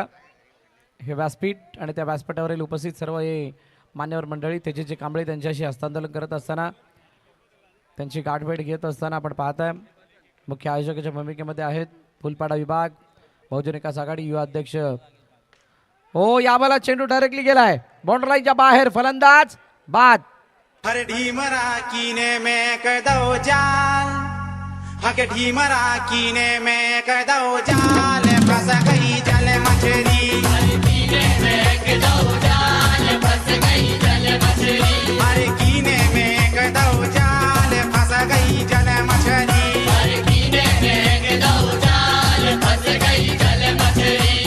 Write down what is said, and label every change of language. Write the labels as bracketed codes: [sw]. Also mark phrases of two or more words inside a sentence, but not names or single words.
[mr] हे व्यासपीठ आणि त्या व्यासपीठावरील उपस्थित सर्व हे मान्यवर मंडळी तेजस्वी कांबळे त्यांच्याशी हस्तांदोलन करत असताना त्यांची गाठभेट घेत असताना आपण पाहताय. मुख्य आयोजकाच्या भूमिकेमध्ये आहेत फुलपाडा विभाग, बहुजन विकास आघाडी युवा अध्यक्ष. हो यावेळेला चेंडू डायरेक्टली गेलाय बाउंड्री लाईनच्या बाहेर. फलंदाज बाद. [hi] हर ढीमरा कीने में कदौ जाल, हक ढीमरा कीने में कदौ जाल, फंस गई जल मछली. हर कीने में कदौ जाल, फंस गई जल मछली.